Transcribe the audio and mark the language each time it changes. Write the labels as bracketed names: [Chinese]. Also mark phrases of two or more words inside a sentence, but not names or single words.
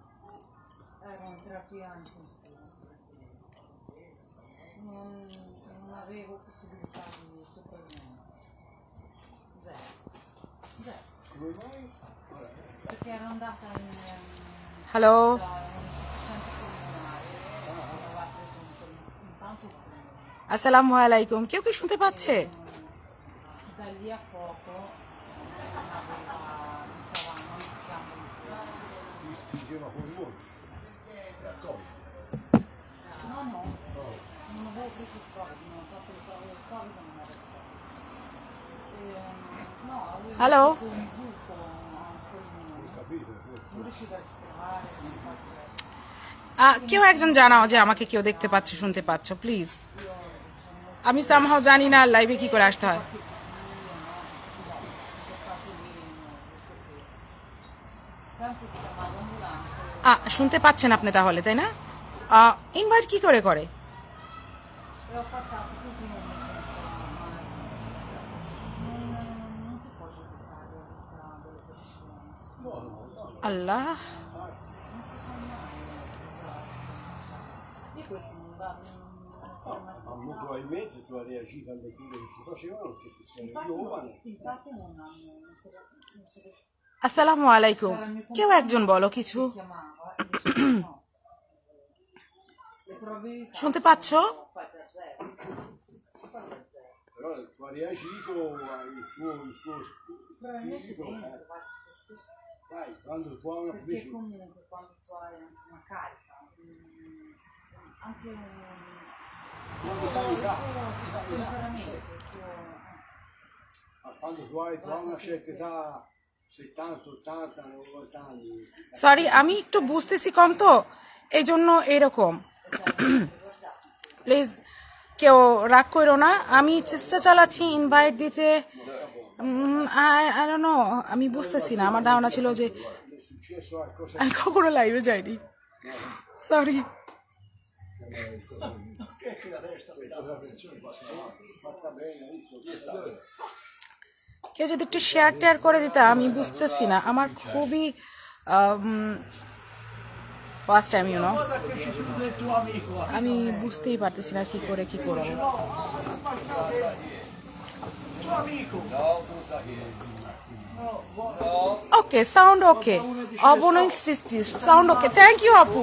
[Italian] Ero in terapia intensiva. Non avevo possibilità di sopravvivenza. Zero. Come mai? Perché ero andata in... [English] Hello. [Italian] insufficienza pulmonare. Aveva preso intanto il pulmone. [Arabic] السلام عليكم. [Bangla] কেউ কি শুনতে পাচ্ছে? [Italian] Da lì a poco mi stavano amplificando il cuore. Ti stringeva con il mondo. No, non avevo preso il Covid, non ho fatto le prove del Covid, non avevo no, avevo [English] Hello? [Italian] un buco al polmone, Capito? non riuscivo a respirare, non fatto [Bangla] কেউ একজন জানাও যে আমাকে কেউ দেখতে পাচ্ছে শুনতে পাচ্ছ প্লিজ। আমি সামহাও জানি না লাইভে কি করে আসতে হয়। [Italian] che sì, no, in quel caso lì non lo sapevo. Tanto che chiamavo l'ambulanza [Bangla] শুনতে পাচ্ছেন আপনি তাহলে, তাই না? ইনভাইট কি করে করে? [Italian] e ho passato così un mese un po' male. Non si può giudicare la vita delle persone, [Bangla] আল্লাহ, [Italian] non si sa mai cosa succede. Io questo non sono mai Ma stato. probabilmente tu hai reagito alle cure che ti facevano perché tu sei giovane. Infatti non si riesce. [Arabic] السلام عليكم. [Bangla] কেউ একজন বলো কিছু। [Italian] Chiamava e diceva no. Le probabilità [Bangla] শুনতে পাচ্ছ? [Italian] sono quasi a zero. Quasi a zero. Però tu hai reagito il tuo Probabilmente spirito. dentro, basta perché. Sai, quando tu hai una Perché comunque quando tu hai anche una carica, anche un quando sai temperamento, quando tu hai una certa età, 70, 80, 90 anni, [Bangla] সরি, আমি একটু বুঝতেছি কম তো এই জন্য এরকম। প্লিজ কেউ রাগ করো না, আমি চেষ্টা চালাচ্ছি ইনভাইট দিতে। [English] I don't know, [Bangla] আমি বুঝতেছি না, আমার ধারণা ছিল যে [Italian] è successo qualcosa [Bangla] আমি কখনো লাইভে যাইনি। সরি। [Italian] fatta bene, visto? [Bangla] কেউ যদি একটু শেয়ার টেয়ার করে দিতে, আমি বুঝতেছি না, আমার খুবই [English] first time you know, [Bangla] আমি বুঝতেই পারতেছি না কি করে কি করবো। [English] okay, sound okay, অবনয় সৃষ্টি sound okay, thank you আপু।